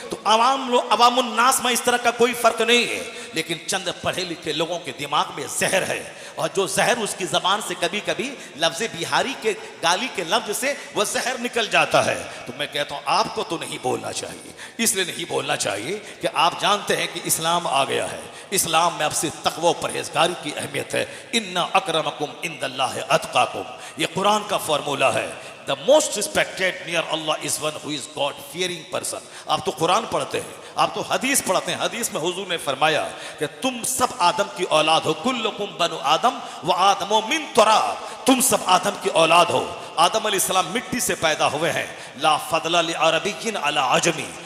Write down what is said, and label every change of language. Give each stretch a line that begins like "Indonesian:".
Hindi: तो अवामुन्नास में इस तरह का कोई फर्क नहीं है, लेकिन चंद पढ़े लिखे लोगों के दिमाग में जहर है, और जो जहर उसकी जबान से कभी कभी लफ्ज़ बिहारी के गाली के लफ्ज से वह जहर निकल जाता है। तो मैं कहता हूं आपको तो नहीं बोलना चाहिए। इसलिए नहीं बोलना चाहिए कि आप जानते हैं कि इस्लाम आ गया है। इस्लाम में आपसे तक़वा और परहेजगारी की अहमियत है।
Arabic: इन्ना अकरमकुम इंदल्लाहि अतकाकुम,
Hindi: ये कुरान का फॉर्मूला है।
English: The most respected near Allah is one who is God fearing person।
Hindi: आप तो कुरान पढ़ते हैं, आप तो हदीस पढ़ते हैं। हदीस में हुजूर ने फरमाया कि तुम सब आदम की औलाद हो।
Arabic: कुल्लुकुम बनु आदम व आदमो मिन तुराब,
Hindi: तुम सब आदम की औलाद हो। आदम अलैहिस्सलाम मिट्टी से पैदा हुए हैं।
Arabic: ला फदला लि अरबिय्यिन अला अजमी।